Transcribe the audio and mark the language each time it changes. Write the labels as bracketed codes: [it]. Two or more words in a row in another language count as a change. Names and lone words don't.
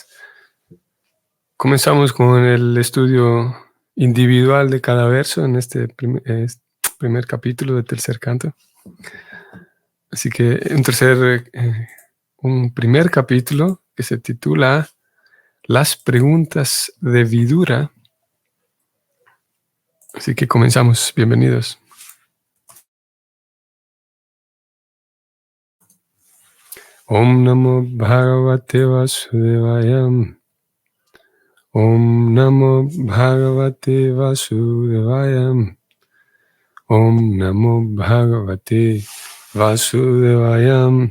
[es] Comenzamos con el estudio individual de cada verso en este primer capítulo del tercer canto. Así que un primer capítulo que se titula Las preguntas de Vidura. Así que comenzamos. Bienvenidos. [sa] Om Namo Bhagavate Vasudevaya. Om Namo Bhagavate Vasudevaya. Om Namo Bhagavate Vasudevaya.